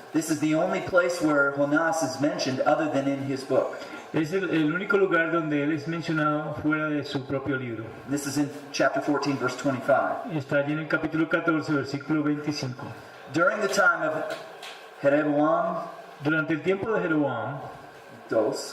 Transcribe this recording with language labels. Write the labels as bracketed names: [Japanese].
[English] This is the only place where Jonas is mentioned other than in his book. [Spanish] Es el único lugar donde él es mencionado fuera de su propio libro. [English] This is in chapter 14, verse 25. [Spanish] Está allí en el capítulo 14, versículo 25. [English] During the time of Jeroboam [Spanish] Durante el tiempo de Jeroboam II,